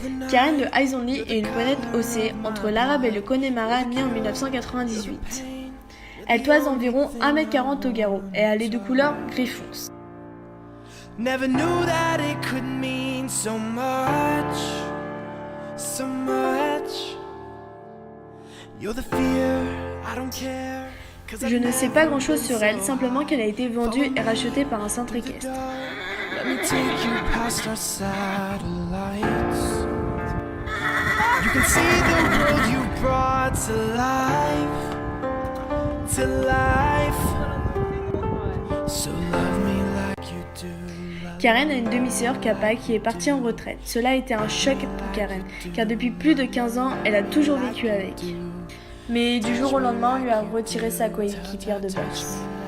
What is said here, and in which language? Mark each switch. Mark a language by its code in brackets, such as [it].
[fr] Karen de Eyes Only est une ponette haussée entre l'arabe et le Connemara née en 1998. Elle toise environ 1,40 m au garrot et elle est de couleur gris fonce. [en] Never knew that it could mean so much, so much. You're the fear, I don't care. [fr] Je ne sais pas grand chose sur elle, simplement qu'elle a été vendue et rachetée par un centre équestre. [en] Let me take you past our satellites. You can see the world you brought to life, to life. So love me like you do. [fr] Karen a une demi-sœur, Kappa, qui est partie en retraite. Cela a été un choc pour Karen, car depuis plus de 15 ans, elle a toujours vécu avec. Mais du jour au lendemain, on lui a retiré sa coéquipière de boxe.